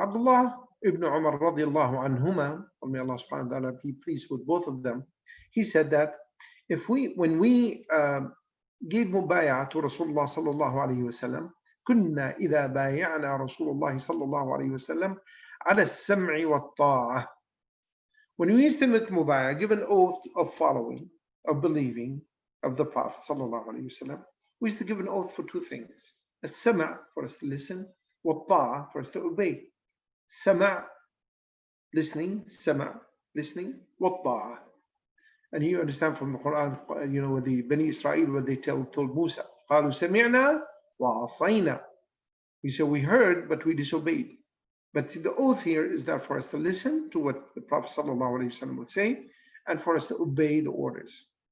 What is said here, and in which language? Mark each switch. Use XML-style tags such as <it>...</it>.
<en>Abdullah ibn Umar radiallahu anhuma, may Allah subhanahu wa ta'ala be pleased with both of them, he said that when we gave mubay'ah to Rasulullah sallallahu alayhi wa sallam,</en> <ar>كنا إذا بايعنا رسول الله صلى الله عليه وسلم على السمع والطاعة.</ar> <en>When we used to make mubay'ah, give an oath of following, of believing of the Prophet sallallahu alayhi wa sallam, we used to give an oath for two things.</en> <ar>السمع,</ar> <en>for us to listen,</en> <ar>والطاعة,</ar> <en>for us to obey.</en> <ar>سمع,</ar> <en>listening, سمع, listening,</en> <ar>والطاعة.</ar> <en>And you understand from the Quran, with the Bani Israel, what they told Musa,</en> <ar>قالوا سمعنا وعصينا.</ar> <en>We said we heard, but we disobeyed. But the oath here is that for us to listen to what the Prophet ﷺ would say, and for us to obey the orders.</en>